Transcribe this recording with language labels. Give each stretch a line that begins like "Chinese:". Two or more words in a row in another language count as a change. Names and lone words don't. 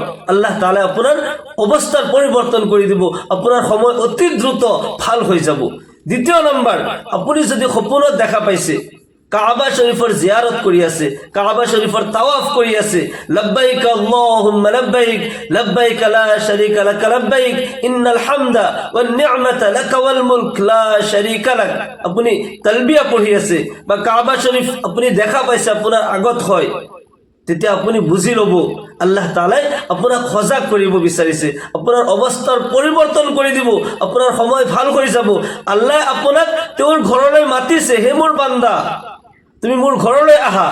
Arabic: الله تعالى
Assamese: আপোনাৰ অৱস্থাৰ পৰিৱৰ্তন কৰি দিব, আপোনাৰ সময় অতি দ্ৰুত ভাল হৈ যাব। 2 নম্বৰ, আপুনি যদি সপোনত দেখা পাইছে কাবা শৰীফৰ জিয়ারত কৰি আছে, কাবা শৰীফৰ তাৱাফ কৰি আছে,
Arabic: لبيك اللهم لبيك، لبيك لا شريك لك لبيك، إن الحمد والنعمة لك والملك لا شريك لك,
Assamese: আপুনি তালবিয়া পঢ়ি আছে, বা কাবা শৰীফ আপুনি দেখা পাইছে আপোনাৰ আগত হয়, তেতিয়া আপুনি বুজি ল'ব
Arabic: الله تعالى
Assamese: আপোনাক সজাগ কৰিব বিচাৰিছে, আপোনাৰ অৱস্থাৰ পৰিৱৰ্তন কৰি দিব, আপোনাৰ সময় ভাল হৈ যাব। আল্লাহ আপোনাক তেওঁৰ ঘৰলৈ মাতিছে, হে মোৰ বান্দা, তুমি মোৰ ঘৰলৈ আহা।